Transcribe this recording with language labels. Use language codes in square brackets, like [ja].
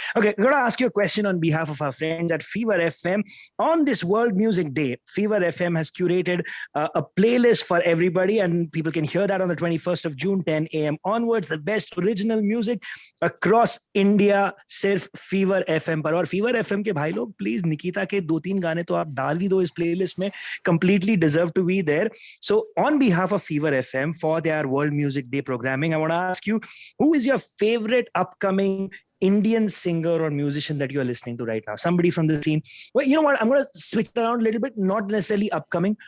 [en] Okay, I'm going to ask you a question on behalf of our friends at Fever FM. On this World Music Day, Fever FM has curated a playlist for everybody, and people can hear that on the 21st of June, 10 a.m. onwards. The best original music across India, [hi] सिर्फ Fever FM पर. और Fever FM के भाई लोग, please Nikita के 2-3 गाने तो आप डाल ही दो इस प्लेलिस्ट में. [en] Completely deserve to be there. So on behalf of Fever FM for their World Music Day programming, I want to ask you, who is your favorite upcoming Indian singer or musician that you're listening to right now? Somebody from the scene. Well, you know what? I'm going to switch it around a little bit. Not necessarily upcoming.